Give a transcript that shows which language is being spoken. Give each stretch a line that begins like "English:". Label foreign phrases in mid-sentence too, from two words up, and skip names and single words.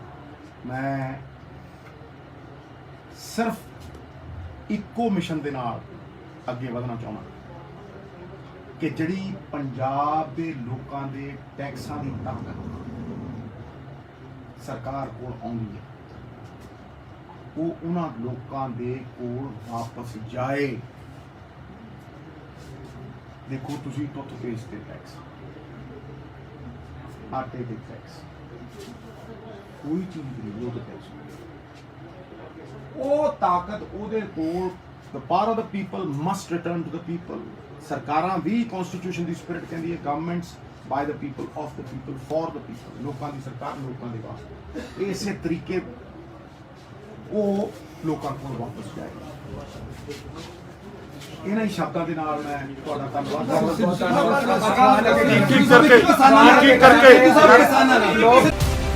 Punjabi: ਮੈਂ ਸਿਰਫ ਇੱਕੋ ਮਿਸ਼ਨ ਦੇ ਨਾਲ ਅੱਗੇ ਵਧਣਾ ਚਾਹੁੰਦਾ ਕਿ ਜਿਹੜੀ ਪੰਜਾਬ ਦੇ ਲੋਕਾਂ ਦੇ ਟੈਕਸਾਂ ਦੀ ਤਾਕਤ ਸਰਕਾਰ ਕੋਲ ਆਉਂਦੀ ਹੈ, ਉਹ ਉਹਨਾਂ ਲੋਕਾਂ ਦੇ ਕੋਲ ਵਾਪਸ ਜਾਏ। ਦੇਖੋ ਤੁਸੀਂ ਟੂਥਪੇਸਟ ਤੇ ਟੈਕਸ, ਆਟੇ ਤੇ ਟੈਕਸ, ਕੋਈ ਚੀਜ਼ ਨਹੀਂ ਉਹ ਟੈਕਸ। ਉਹ ਤਾਕਤ ਉਹਦੇ ਕੋਲ,
English: the power of the people must return to the people।
Punjabi: ਸਰਕਾਰਾਂ ਵੀ ਕਨਸਟੀਟਿਊਸ਼ਨ ਦੀ ਸਪਿਰਿਟ ਕਹਿੰਦੀ ਹੈ
English: governments by the people, of the people, for the people।
Punjabi: ਲੋਕਾਂ ਦੀ ਸਰਕਾਰ ਲੋਕਾਂ ਦੇ ਵਾਸਤੇ। ਇਸੇ ਤਰੀਕੇ ਉਹ ਲੋਕਾਂ ਕੋਲ ਵਾਪਸ ਜਾਏਗਾ। ਇਹਨਾਂ ਹੀ ਸ਼ਬਦਾਂ ਦੇ ਨਾਲ ਮੈਂ ਤੁਹਾਡਾ ਧੰਨਵਾਦ ਕਰਦਾ।